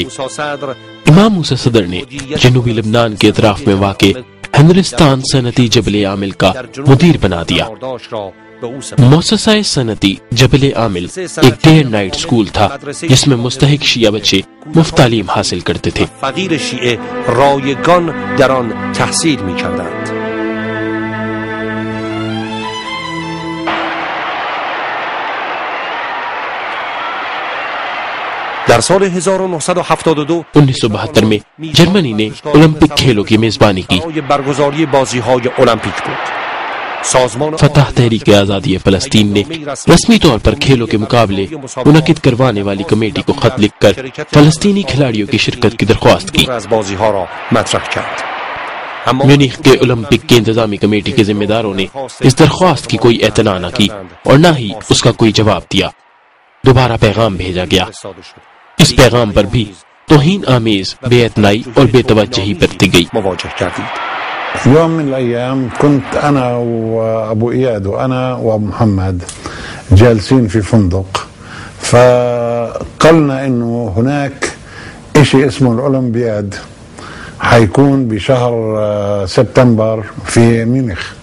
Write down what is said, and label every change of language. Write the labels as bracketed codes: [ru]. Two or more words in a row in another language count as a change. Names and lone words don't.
[ur] امام موسیٰ صدر نے جنوبی لبنان کے اطراف میں واقع ہندوستان صنعتی جبل عامل کا مدیر بنا دیا۔ مؤسسہ صنعتی جبل عامل ایک [en] day and night school [ur] تھا جس میں مستحق شیعہ بچے مفت تعلیم حاصل کرتے تھے. [fa] فقیر شیعه رایگان در آن تحصیل می‌کردند. در سال 1972 [ur] 1972 میں جرمنی نے اولمپک کھیلوں کی میزبانی کی. [fa] برگزاری بازی‌های المپیک بود. [ur] فتح تحریک آزادی فلسطین نے رسمی طور پر کھیلوں کے مقابلے منعقد کروانے والی کمیٹی کو خط لکھ کر فلسطینی کھلاڑیوں کی شرکت کی درخواست کی. میونخ کے اولمپک کے انتظامی کمیٹی کے ذمہ داروں نے اس درخواست کی کوئی اعتنا نہ کی اور نہ ہی اس کا کوئی جواب دیا. دوبارہ پیغام بھیجا گیا. اس پیغام پر بھی توہین آمیز بے اعتنائی اور بے توجہی برتی گئی. [ar] يوم من الأيام كنت أنا وأبو إياد وأنا وأبو محمد جالسين في فندق فقلنا إنه هناك إشي اسمه الأولمبياد حيكون بشهر سبتمبر في ميونخ